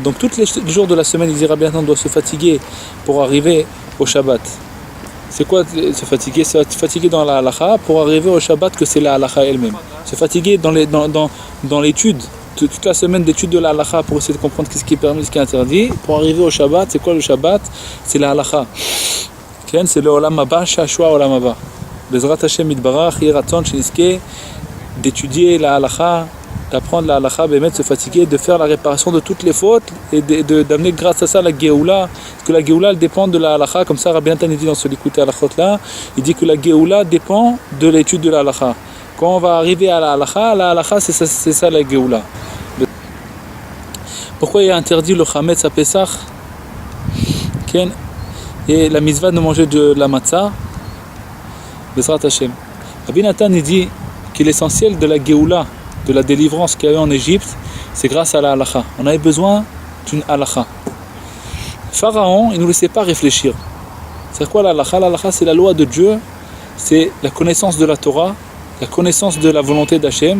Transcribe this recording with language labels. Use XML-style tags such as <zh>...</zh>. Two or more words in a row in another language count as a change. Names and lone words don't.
<fr>Donc tous les jours de la semaine, il dit Rabbi Nathan doit se fatiguer pour arriver au Shabbat. C'est quoi se fatiguer? Se fatiguer dans la halakha pour arriver au Shabbat que c'est la halakha elle-même. Se fatiguer dans l'étude, toute la semaine d'étude de la halakha pour essayer de comprendre ce qui est permis, ce qui est interdit. Pour arriver au Shabbat, c'est quoi le Shabbat? C'est la halakha. C'est le</fr> <he>עולם הבא, שעשוע עולם הבא. בעזרת השם יתברך, יהי רצון שנזכה,</he> <fr>d'étudier la halakha, d'apprendre la halakha, de se fatiguer, de faire la réparation de toutes les fautes et d'amener grâce à ça la Géoula. Parce que la Géoula elle dépend de la halakha, comme ça Rabbi Natan dit dans ce Likuté halachot là, il dit que la Géoula dépend de l'étude de la halakha. Quand on va arriver à la halakha c'est ça la Géoula. Pourquoi il est interdit le Chametz à Pesach et la mitzvah de manger de la matzah?</fr> <he>בעזרת השם.</he> <fr>Rabbi Natan il dit que l'essentiel de la Géoula, de la délivrance qu'il y a eu en Égypte, c'est grâce à la halakha. On avait besoin d'une halakha. Pharaon, il ne nous laissait pas réfléchir. C'est quoi la halakha? La halakha, c'est la loi de Dieu, c'est la connaissance de la Torah, la connaissance de la volonté d'Hachem.</fr>